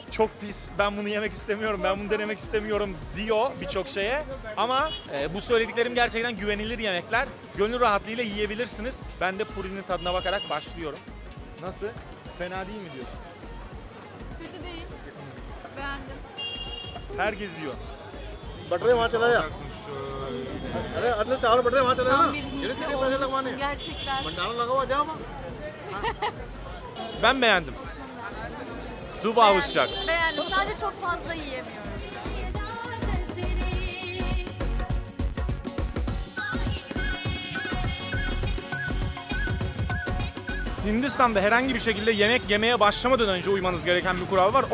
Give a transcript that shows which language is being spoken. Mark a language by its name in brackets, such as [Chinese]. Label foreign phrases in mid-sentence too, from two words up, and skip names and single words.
[Turkish] Çok pis, ben bunu yemek istemiyorum, ben bunu denemek istemiyorum diyor birçok şeye. Ama bu söylediklerim gerçekten güvenilir yemekler. Gönül rahatlığıyla yiyebilirsiniz. Ben de Puri'nin tadına bakarak başlıyorum. Nasıl? Fena değil mi diyorsun? Kötü değil. Beğendim. Herkes yiyor. [Hindi] बटरे वहाँ चला जा अरे अगले चावल बटरे वहाँ चला [Turkish] Tam [Hindi] ना [Turkish] bir [Hindi] कितने [Turkish] Hintli [Hindi] पैसे लगवाने [Turkish] olmuşsun gerçekten. [Hindi] भंडारा लगा हुआ जा वहाँ [Turkish] Ben beğendim. Tuğba alışacak. Beğendim. Sadece çok fazla yiyemiyorum. Hindistan'da herhangi bir şekilde yemek yemeye başlamadan önce uymanız gereken bir kural var.